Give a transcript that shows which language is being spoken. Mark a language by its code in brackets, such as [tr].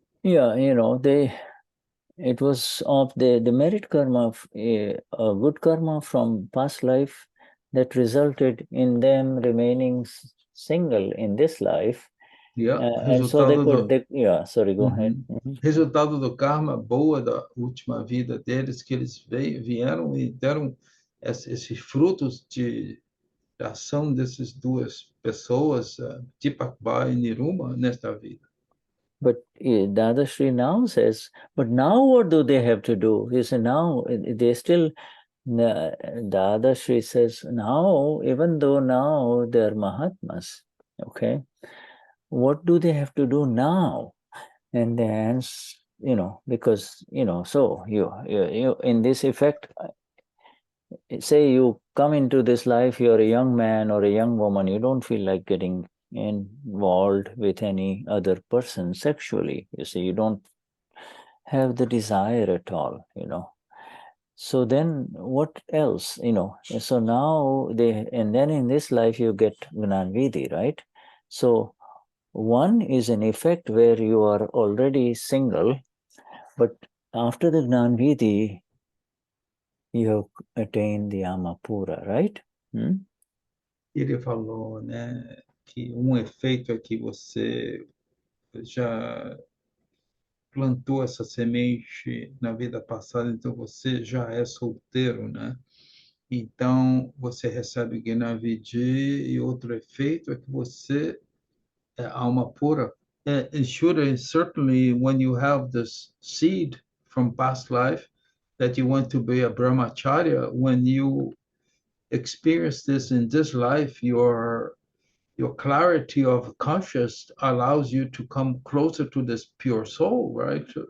[en] Yeah, it was of the merit karma of a good karma from past life that resulted in them remaining single in this life. And so they could, sorry, go ahead. [pt] Resultado do karma boa da última vida deles, que eles vieram e deram esses frutos de ação dessas duas pessoas, Deepak Bhai e Niruma, nesta vida. [en] But Dadashri now says, but now what do they have to do? He said, now they still, Dadashri says, now, even though now they're Mahatmas, okay, what do they have to do now? And then, because, so you in this effect, say you come into this life, you're a young man or a young woman, you don't feel like getting involved with any other person sexually. You see, you don't have the desire at all, So then what else, So now and then in this life you get Gnan Vidhi, right? So one is an effect where you are already single, but after the Gnan Vidhi, you have attained the Amapura, right? [pt] Ele falou, né, que efeito é que você já plantou essa semente na vida passada, então você já é solteiro, né? Então, você recebe Gnavidi e outro efeito é que você é alma pura. [en] And Shuddha, certainly when you have this seed from past life that you want to be a brahmacharya, when you experience this in this life, your clarity of conscious allows you to come closer to this pure soul, right?